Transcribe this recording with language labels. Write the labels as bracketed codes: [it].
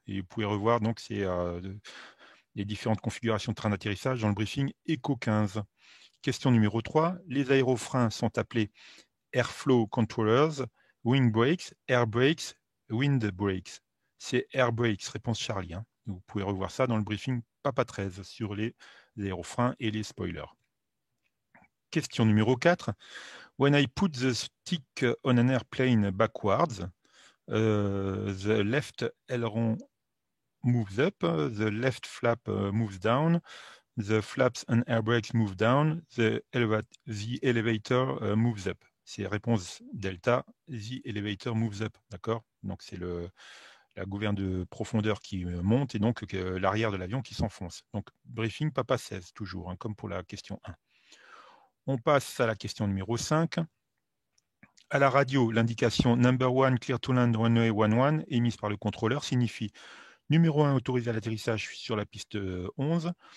[fr] Et vous pouvez revoir donc les différentes configurations de train d'atterrissage dans le briefing ECO 15. Question numéro 3. Les aérofreins sont appelés [en] airflow controllers, wing brakes, air brakes, wind brakes. [fr] C'est air brakes, réponse Charlie. Hein. Vous pouvez revoir ça dans le briefing Papa 13 sur les aérofreins et les spoilers. Question numéro 4. [en] When I put the stick on an airplane backwards, the left aileron moves up, the left flap moves down, the flaps and air brakes move down, the elevator moves up. [fr] C'est réponse delta, [en] the elevator moves up, [fr] d'accord? Donc c'est la gouverne de profondeur qui monte et donc l'arrière de l'avion qui s'enfonce. Donc briefing Papa 16 toujours, hein, comme pour la question 1. On passe à la question numéro 5. À la radio, l'indication [en] number 1 clear to land runway 11 [fr] émise par le contrôleur signifie numéro 1, autorisé à l'atterrissage sur la piste 11.